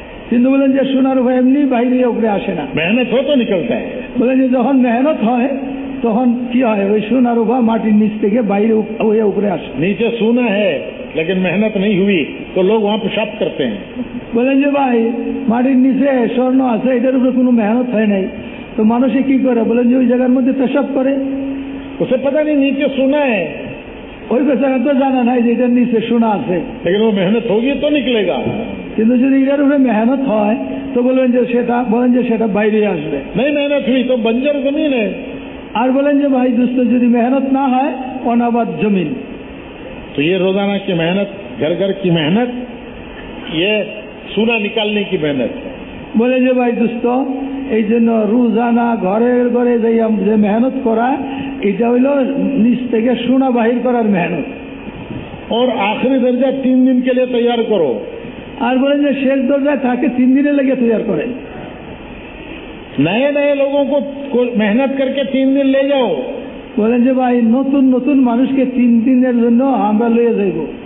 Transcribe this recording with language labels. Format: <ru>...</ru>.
<bn>কিন্তু বলেন যে সোনা রূপা এমনি বাইরে উপরে আসে না,</bn> <hi>मेहनत हो तो निकलता है।</hi> <bn>বলেন যে যখন মেহনত হয় তখন কি হয়, ওই সোনা রূপা মাটির নিচ থেকে বাইরে হয়ে উপরে আসে।</bn> <hi>नीचे सोना है लेकिन मेहनत नहीं हुई तो लोग वहाँ पेशाब करते हैं।</hi> <bn>বলেন যে ভাই মাটির নিচে স্বর্ণ আছে, এটার উপরে কোনো মেহনত হয় নাই, তো মানুষে কি করে, বলেন যে ওই জায়গার মধ্যে পেশাব করে।</bn> <hi>उसे पता नहीं नीचे सोना है,</hi> <bn>ওই বেচারা তো জানা নাই যে এটার নিচে সোনা আছে,</bn> <hi>लेकिन वो मेहनत होगी तो निकलेगा।</hi> <bn>কিন্তু যদি এটার উপরে মেহনত হয় তো বলেন যে সেটা বাইরে আসবে।</bn> <hi>नहीं मेहनत हुई तो बंजर जमीन है।</hi> <bn>আর বলেন যে ভাই দোস্ত যদি মেহনত না হয় অনাবাদ জমিন।</bn> <hi>तो ये रोजाना की मेहनत, घर घर की मेहनत, ये सोना निकालने की मेहनत है।</hi> <bn>বলেন যে ভাই দোস্ত এই জন্য রোজানা ঘরে ঘরে যে মেহনত করা, এটা হইল নিচ থেকে সোনা বাহির করার মেহনত।</bn> <hi>और आखिरी दर्जा 3 दिन के लिए तैयार करो।</hi> <bn>আর বলেন যে শেষ দরজায় থাকে 3 দিনের লেগে তৈরি করে।</bn> <hi>नए नए लोगों को मेहनत करके 3 दिन ले जाओ।</hi> <bn>বলেন যে ভাই নতুন নতুন মানুষকে 3 দিনের জন্য আমরা লয়ে যাইব।</bn>